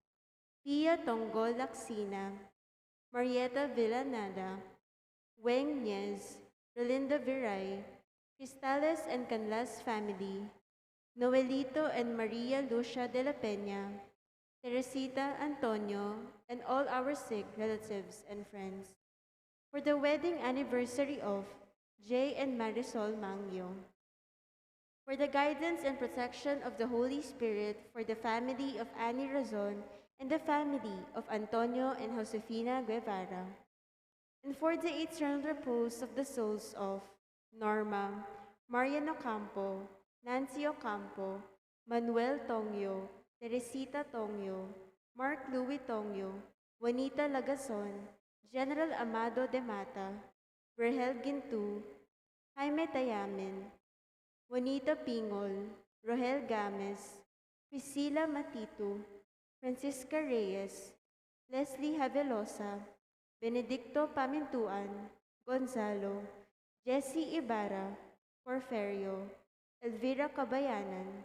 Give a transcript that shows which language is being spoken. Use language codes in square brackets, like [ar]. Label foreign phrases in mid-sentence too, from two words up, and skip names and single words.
[en] Pia Tonggol Laksina, Marieta Villanada, Weng Niez, Rolinda Viray, Cristales and Canlas family, Noelito and Maria Lucia de la Peña, Teresita Antonio, and all our sick relatives and friends. For the wedding anniversary of Jay and Marisol Mangyo. For the guidance and protection of the Holy Spirit for the family of Annie Razon and the family of Antonio and Josefina Guevara. And for the eternal repose of the souls of Norma, Marian Ocampo, Nancy Ocampo, Manuel Tongyo, Teresita Tongyo, Mark Louis Tongyo, Juanita Lagason, General Amado de Mata, Vergel Gintu, Jaime Tayamen, Juanita Pingol, Rohel Games, Priscilla Matito, Francisca Reyes, Leslie Havelosa, Benedicto Pamintuan, Gonzalo, Jessie Ibarra, Porferio, Elvira Cabayanan,